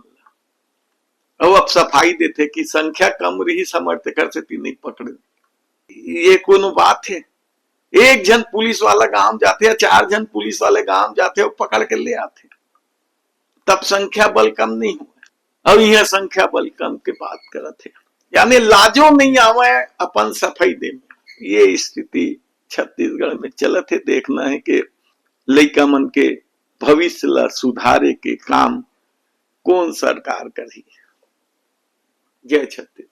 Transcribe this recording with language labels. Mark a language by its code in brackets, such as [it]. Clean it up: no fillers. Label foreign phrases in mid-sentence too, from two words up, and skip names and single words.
[hne] अब सफाई देते कि संख्या कम रही समर्थ कर से नहीं पकड़े, ये कोनो बात है। एक जन पुलिस वाला गांव जाते या 4 जन पुलिस वाले गांव जाते और पकड़ के ले आते, तब संख्या बल कम नहीं हुआ। अब यह संख्या बल कम के बात करते, यानी लाजो नहीं आवे अपन सफाई दे में। ये स्थिति छत्तीसगढ़ में चलत है। देखना है कि लइका मन के भविष्य ला सुधारे के काम कौन सरकार करी। जय छत्तीसगढ़।